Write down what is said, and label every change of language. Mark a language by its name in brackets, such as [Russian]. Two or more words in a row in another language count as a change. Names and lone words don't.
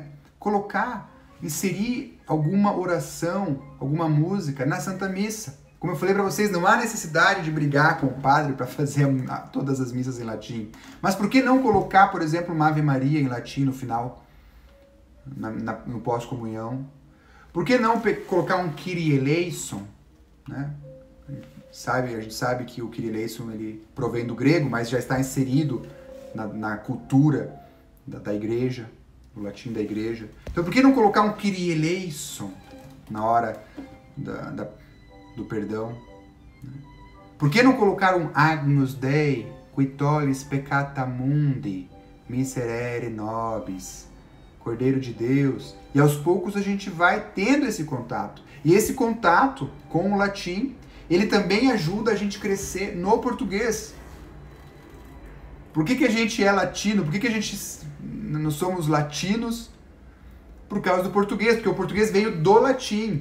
[Portuguese] Colocar, inserir alguma oração, alguma música na Santa Missa. Como eu falei para vocês, não há necessidade de brigar com o padre para fazer todas as missas em latim. Mas por que não colocar, por exemplo, uma Ave Maria em latim no final, no pós-comunhão? Por que não colocar um [Greek] Kyrie eleison, [Portuguese] né? A gente sabe que o [Greek] Kyrie eleison [Portuguese] ele provém do grego, mas já está inserido na cultura da igreja, no latim da igreja. Então por que não colocar um [Greek] Kyrie eleison [Portuguese] na hora do perdão? Por que não colocar um [Latin] Agnus Dei, qui tollis peccata mundi, miserere nobis, [Portuguese] Cordeiro de Deus? E aos poucos a gente vai tendo esse contato. E esse contato com o latim, ele também ajuda a gente crescer no português. Por que a gente é latino? Por que nós somos latinos? Por causa do português, porque o português veio do latim.